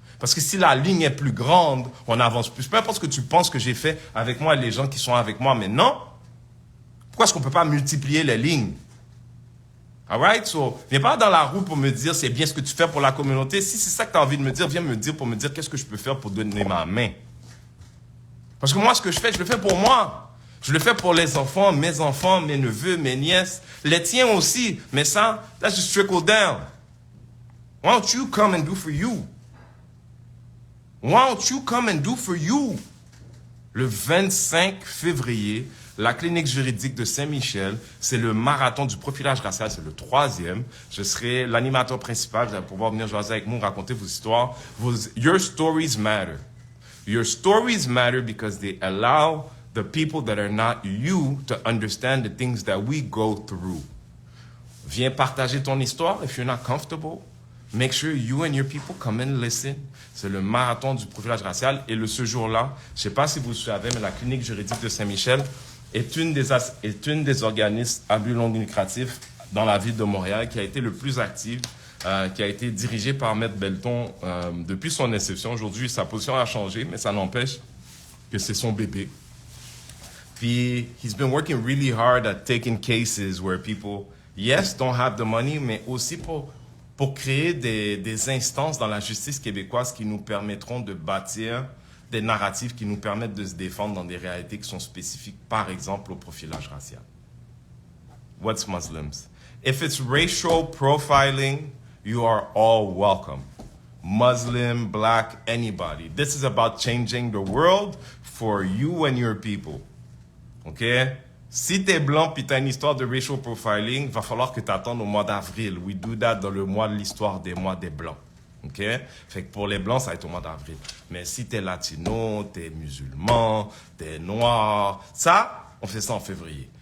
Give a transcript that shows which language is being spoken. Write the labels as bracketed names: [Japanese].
[French] Parce que si la ligne est plus grande, on avance plus. Peu importe ce que tu penses que j'ai fait avec moi et les gens qui sont avec moi maintenant, pourquoi est-ce qu'on ne peut pas multiplier les lignes? [English] All right? [French] So, viens pas dans la roue pour me dire c'est bien ce que tu fais pour la communauté. Si c'est ça que tu as envie de me dire, viens me dire pour me dire qu'est-ce que je peux faire pour donner ma main. Parce que moi, ce que je le fais pour moi. Je le fais pour les enfants, mes neveux, mes nièces, les tiens aussi. Mais ça, [English] that's just trickle down. Why don't you come and do for you? Why don't you come and do for you? [French] Le 25 février, la clinique juridique de Saint-Michel, c'est le marathon du profilage racial, c'est le 3e. Je serai l'animateur principal, vous allez pouvoir venir jaser avec nous, raconter vos histoires. [English] Your stories matter. Your stories matter because they allow the people that are not you to understand the things that we go through. [French] Viens partager ton histoire. [English] If you're not comfortable, make sure you and your people come and listen. [French] C'est le marathon du profilage racial. Et ce jour-là, je ne sais pas si vous le savez, mais la clinique juridique de Saint-Michel est une des organismes à but non lucratif dans la ville de Montréal qui a été le plus active, qui a été dirigée par Maître Belton depuis son inception. Aujourd'hui, sa position a changé, mais ça n'empêche que c'est son bébé. Puis, [English] he's been working really hard at taking cases where people, yes, don't have the money, [French] mais aussi pour créer des instances dans la justice québécoise qui nous permettront de bâtir des narratifs qui nous permettent de se défendre dans des réalités qui sont spécifiques, par exemple, au profilage racial. [English] What's Muslims? If it's racial profiling, you are all welcome. Muslim, black, anybody. This is about changing the world for you and your people. OK? [French] Si t'es blanc puis t'as une histoire de [English] racial profiling, [French] va falloir que t'attendes au mois d'avril. [English] We do that [French] dans le mois de l'histoire des mois des blancs. OK? Fait que pour les blancs, ça va être au mois d'avril. Mais si t'es latino, t'es musulman, t'es noir, ça, on fait ça en février.